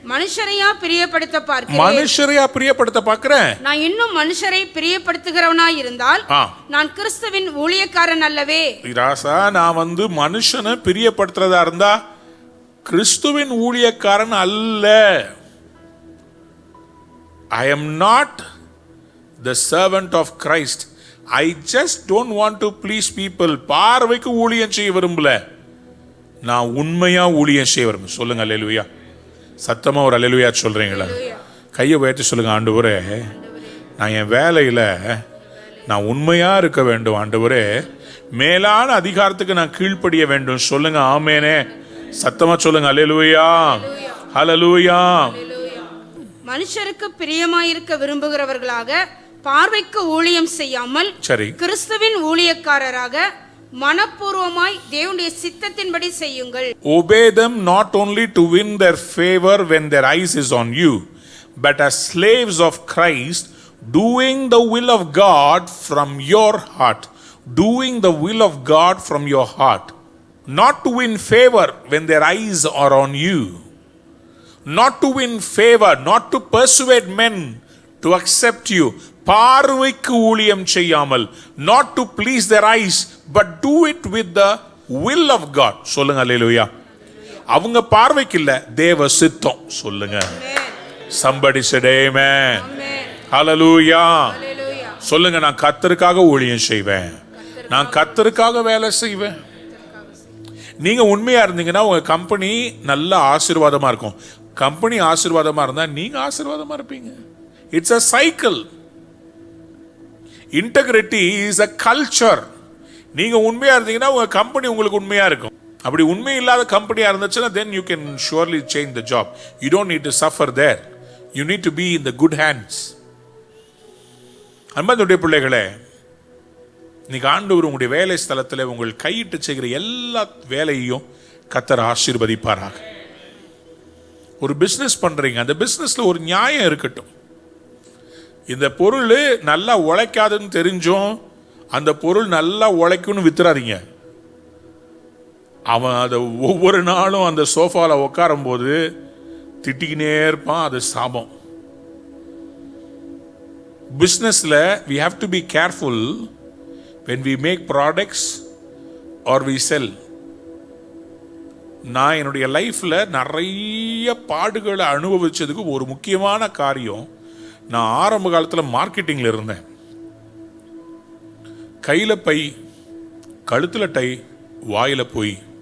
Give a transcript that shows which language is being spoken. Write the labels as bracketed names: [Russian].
[Tamil] மனுஷரையா பிரியப்படுத்த பார்க்கிறேன். மனுஷரையா பிரியப்படுத்த பார்க்கிறேன். நான் இன்னும் மனுஷரை பிரியப்படுத்துகிறவனாய் இருந்தால் நான் கிறிஸ்துவின் ஊழியக்காரன் அல்லவே. ராசா, நான் மனுஷனை பிரியப்படுத்துறதா இருந்தா கிறிஸ்துவின் ஊழியக்காரன் அல்ல. [English] I am not the servant of Christ. I just don't want to please people. [Tamil] பார்வைக்கு ஊழியம் செய்ய விரும்பல, நான் உண்மையா ஊழியம் செய்ய விரும்புகிறேன். சொல்லுங்க அல்லேலூயா. சத்தமா ஒரு அல்லேலூயா சொல்றீங்களா? கையை உயர்த்தி சொல்லுங்க. ஆண்டவரே, நான் என் வேலையில நான் உண்மையா இருக்க வேண்டும். ஆண்டவரே, மேலான அதிகாரத்துக்கு நான் கீழ்ப்படிய வேண்டும். சொல்லுங்க ஆமேனே. சத்தமா சொல்லுங்க அல்லேலூயா, ஹல்லேலூயா. மனுஷருக்கு பிரியமாயிருக்க விரும்புகிறவர்களாக பார்வைக்கு ஊழியம் செய்யாமல் சரி, கிறிஸ்துவின் ஊழியக்காரராக மனப்பூர்வமாய் தேவனுடைய சித்தத்தின்படி செய்யுங்கள். [English] Obey them not only to win their favor when their eyes is on you, but as slaves of Christ, doing the will of God from your heart. Doing the will of God from your heart. Not to win favor when their eyes are on you. Not to win favor, not to persuade men to accept you. [Tamil] பார்வைக்கு ஊழியம் செய்யாமல், [English] not to please their eyes, but do it with the will of God. [Tamil] சொல்லுங்க அல்லேலூயா. அவங்க பார்வைக்கு இல்ல, தேவ சித்தம். சொல்லுங்க. [English] Somebody said amen. Hallelujah. [Tamil] சொல்லுங்க, நான் கர்த்தருக்காக ஊழியம் செய்வேன், நான் கர்த்தருக்காக வேலை செய்வேன். நீங்க உண்மையா இருந்தீங்கன்னா உங்க கம்பெனி நல்ல ஆசீர்வாதமா இருக்கும். கம்பெனி ஆசீர்வாதமா இருந்தா நீங்க ஆசீர்வாதமா இருப்பீங்க. [English] It's a cycle. Integrity is a culture. [Tamil] நீங்க உண்மையா இருந்தீங்கன்னா உங்க கம்பெனி உங்களுக்கு உண்மையா இருக்கும். அப்படி உண்மை இல்லாத கம்பெனியா இருந்துச்சுன்னா [English] then you can surely change the job. You don't need to suffer there. You need to be in the good hands. [Tamil] அன்பார்ந்த பிள்ளைகளே, இன்னைக்கு ஆண்டவர் உங்களுடைய வேலை ஸ்தலத்தில் உங்கள் கையிட்டு செய்கிற எல்லா வேலையையும் கர்த்தர் ஆசீர்வதிப்பாராக. ஒரு பிசினஸ் பண்றீங்க, அந்த பிசினஸ்ல ஒரு நியாயம் இருக்கட்டும். இந்த பொருள் நல்லா உழைக்காதுன்னு தெரிஞ்சும் அந்த பொருள் நல்லா உழைக்கும்னு வித்துறாதீங்க. அவன் அதை ஒவ்வொரு நாளும் அந்த சோஃபால உட்காரும் போது திட்டிக்கினே இருப்பான். அது சாபம். பிசினஸ்ல [English] we have to be careful when we make products or we sell. [Tamil] நான் என்னுடைய லைஃப்ல நிறைய பாடுகளை அனுபவிச்சதுக்கு ஒரு முக்கியமான காரியம், நான் ஆரம்ப காலத்தில் மார்க்கெட்டிங்ல இருந்தேன். கையில பை, கழுத்துல டை, வாயில போய்.